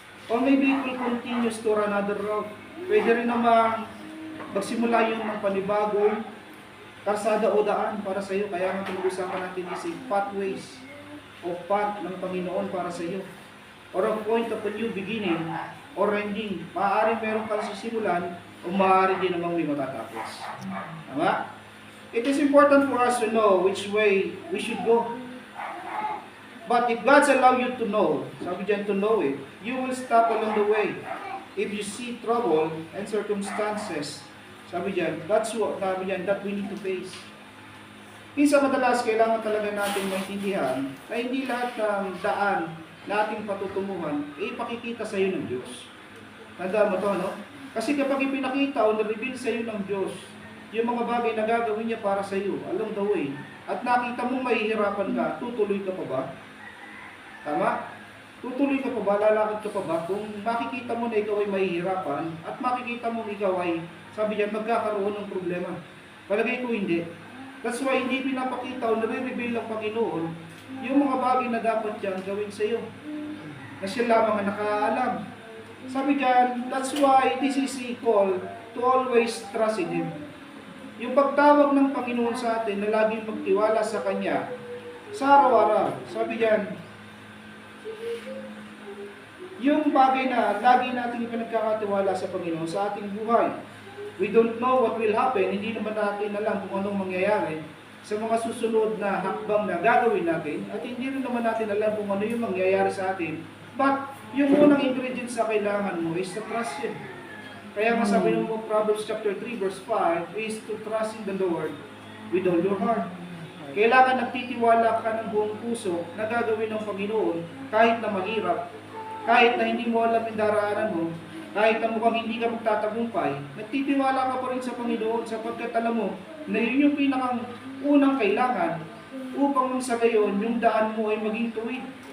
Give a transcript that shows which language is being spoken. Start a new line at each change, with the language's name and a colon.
English: Or maybe it will continue to another route.
Filipino: Pwede rin naman magsimula yung ng panibagong karsada o daan para sa iyo. Kaya nga pinag-usapan natin is pathways o path ng Panginoon para sa iyo.
English: Or a point of a new beginning or ending.
Filipino: Maaari meron kang sisimulan o maaari din namang may matatapos. Tama?
English: It is important for us to know which way we should go. But if God's allow you to know,
Filipino: sabi dyan
English: to know it, you will stop along the way. If you see trouble and circumstances,
Filipino: sabi dyan, sabi dyan,
English: that we need to face.
Filipino: Minsan madalas, kailangan talaga natin maintindihan na hindi lahat ng daan na ating patutunguhan ay ipakikita sa iyo ng Diyos. Tandaan mo to, no? Kasi kapag ipinakita o na-reveal sa iyo ng Diyos, yung mga bagay na gagawin niya para sa iyo
English: along the way,
Filipino: at nakita mong mahihirapan ka, tutuloy ka pa ba? Tama? Tutuloy ka pa ba? Lalakad ka pa ba? Kung makikita mo na ikaw ay mahihirapan at makikita mo ikaw ay, sabi niya, magkakaroon ng problema. Palagay ko hindi. That's why hindi pinapakita o nare-reveal ng Panginoon yung mga bagay na dapat niyang gawin sa iyo. Na siya lamang ang nakaalam. Sabi diyan,
English: that's why this is a call to always trust in Him.
Filipino: Yung pagtawag ng Panginoon sa atin na laging magtiwala sa Kanya sa araw-araw. Sabi diyan, yung bagay na lagi natin pinagkakatiwala sa Panginoon sa ating buhay.
English: We don't know what will happen,
Filipino: hindi naman natin alam kung anong mangyayari sa mga susunod na hakbang na gagawin natin at hindi rin naman natin alam kung ano yung mangyayari sa atin. But yung unang ingredient sa kailangan mo
English: is to trust Him.
Filipino: Kaya nga sabi ng
English: Proverbs chapter 3 verse 5 is to trust in the Lord with all your heart.
Filipino: Kailangan nagtitiwala ka ng buong puso na gagawin ng Panginoon kahit na mahirap, kahit na hindi mo alam yung daraanan mo, kahit na mukhang hindi ka magtatagumpay, nagtitiwala ka pa rin sa Panginoon sapagkat alam mo na yun yung pinakang unang kailangan upang sa gayon yung daan mo ay maging tuwid.